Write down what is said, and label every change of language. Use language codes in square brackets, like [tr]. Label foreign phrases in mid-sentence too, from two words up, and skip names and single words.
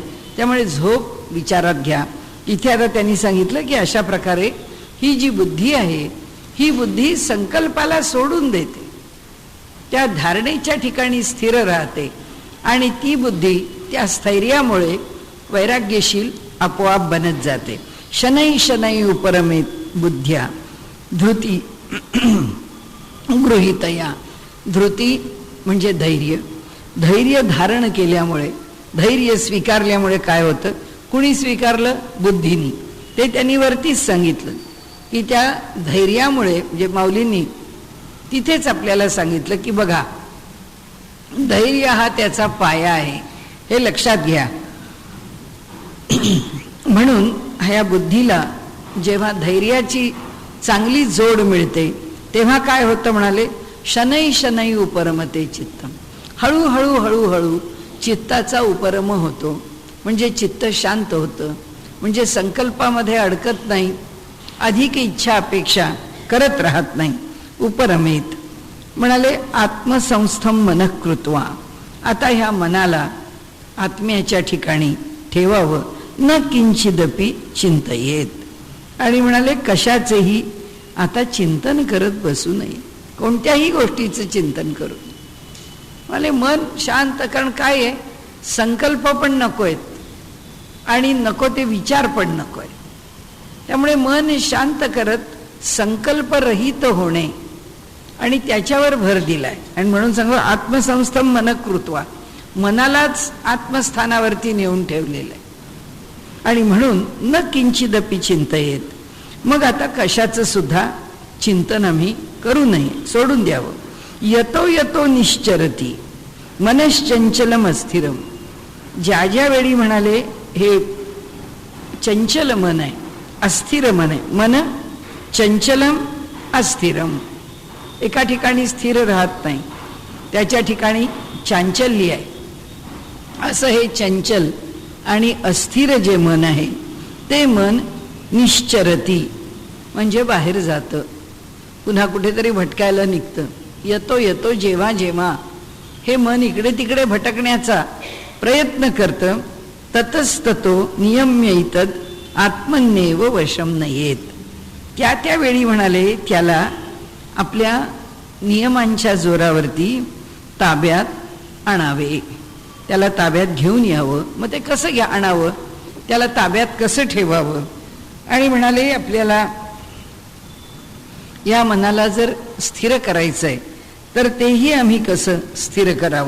[mr] त्यामुळे झोप विचारात घ्या. इथे आता त्यांनी सांगितलं की अशा प्रकारे ही जी बुद्धी आहे ही बुद्धी संकल्पाला सोडून देते, त्या धारणेच्या ठिकाणी स्थिर राहते आणि ती बुद्धी त्या स्थैर्यामुळे वैराग्यशील आपोआप बनत जाते. [sa] शनै शनै उपरमेत बुद्ध्या धृती गृहीतया. [mr] धृती म्हणजे धैर्य. धैर्य धारण केल्यामुळे, धैर्य स्वीकारल्यामुळे काय होतं, कुणी स्वीकारलं, बुद्धीनी. ते त्यांनी वरतीच सांगितलं की त्या धैर्यामुळे, म्हणजे माऊलींनी तिथेच आपल्याला सांगितलं की बघा धैर्य हा त्याचा पाया आहे, हे लक्षात घ्या. म्हणून ह्या बुद्धीला जेव्हा धैर्याची चांगली जोड मिळते तेव्हा काय होतं म्हणाले, [sa] शनै शनै उपरमते चित्तम. [mr] हळूहळू हळूहळू चित्ताचा उपरम होतो. म्हणजे चित्त शांत होतं, म्हणजे संकल्पामध्ये अडकत नाही, अधिक इच्छा अपेक्षा करत राहत नाही. [sa] उपरमेत म्हणाले आत्मसंस्थम मनः कृत्वा. [mr] आता ह्या मनाला आत्म्याच्या ठिकाणी ठेवावं. [sa] न किंचिदपि चिंतयेत. [mr] आणि म्हणाले कशाचेही आता चिंतन करत बसू नये, कोणत्याही गोष्टीचं चिंतन करू. म्हणाले मन शांत, कारण काय आहे, संकल्प पण नको आहेत आणि नको ते विचार पण नको आहे. त्यामुळे मन शांत करत संकल्परहित होणे आणि त्याच्यावर भर दिलाय. आणि म्हणून सांगू [sa] आत्मसंस्थम मनः कृत्वा, [mr] मनालाच आत्मस्थानावरती नेऊन ठेवलेलं आहे. [sa] आणि म्हणून न किंचिदपि चिंतयेत. [mr] मग आता कशाचं सुद्धा चिंतन आम्ही करू नये, सोडून द्यावं. [sa] यतो यतो निश्चरती मनश्चंचलम अस्थिरम. [mr] ज्या ज्या वेळी म्हणाले हे चंचल मन आहे, अस्थिर मन आहे. [sa] मन चंचलम अस्थिरम, [mr] एका ठिकाणी स्थिर राहत नाही, त्याच्या ठिकाणी चांचल्य आहे. असं हे चंचल आणि अस्थिर जे मन आहे ते मन निश्चरती, म्हणजे बाहेर जातं, पुन्हा कुठेतरी भटकायला निघतं. येतो जेव्हा जेव्हा हे मन इकडे तिकडे भटकण्याचा प्रयत्न करतं, [sa] ततस्ततो नियम्यैतद आत्मन्येव वशम नयेत. [mr] त्यावेळी म्हणाले त्याला आपल्या नियमांच्या जोरावरती ताब्यात आणावे, त्याला ताब्यात घेऊन यावं. मग ते कसं आणावं, त्याला ताब्यात कसं ठेवावं. आणि म्हणाले आपल्याला या मनाला जर स्थिर करायचं आहे तर तेही आम्ही कसं स्थिर करावं.